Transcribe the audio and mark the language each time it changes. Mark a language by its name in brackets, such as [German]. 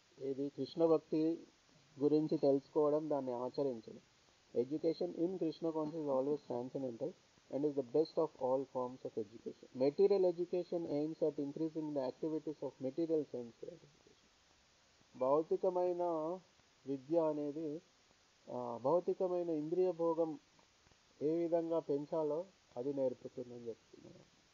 [Telugu] ఇది కృష్ణ భక్తి గురించి తెలుసుకోవడం, దాన్ని ఆచరించడం. [English] Education in Krishna conscious always transcendental and is the best of all forms of education. Material education aims at increasing the activities of material sense gratification. [Telugu] భౌతికమైన విద్య అనేది భౌతికమైన ఇంద్రియ భోగం ఏ విధంగా పెంచాలో అది నేర్పుతుందని చెప్తున్నారు.